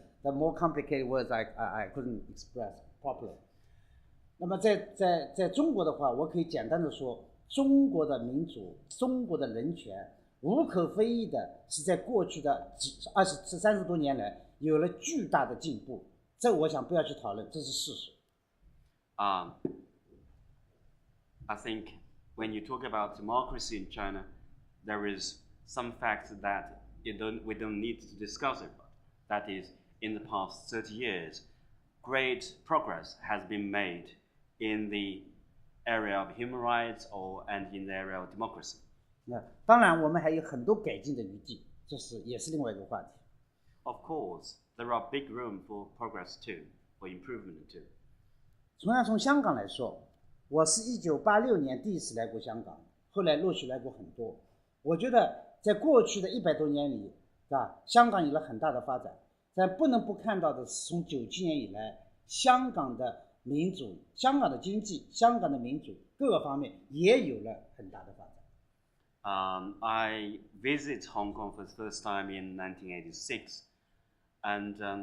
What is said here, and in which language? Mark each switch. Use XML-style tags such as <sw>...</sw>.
<en>The more complicated words I couldn't express properly.</en> <zh>那么在中国的话，我可以简单的说，中国的民主、中国的人权，无可非议的是在过去的30多年来有了巨大的进步。这我想不要去讨论，这是事实。</zh> <en>I think when you talk about democracy in China, there is some facts that we don't need to discuss it. That is, in the past 30 years, great progress has been made in the area of human rights and in the area of democracy.</en> <zh>当然，我们还有很多改进的余地，这也是另外一个话题。</zh> <en>Of course, there are big room for progress too, for improvement too.</en> <zh>同样从香港来说，我是1986年第一次来过香港，后来陆续来过很多。我觉得在过去的100多年里，香港有了很大的发展，但不能不看到的是，从97年以来，香港的民主、香港的经济、香港的民主各个方面也有了很大的发展。</zh> <en>I visited Hong Kong for the first time in 1986, and</en>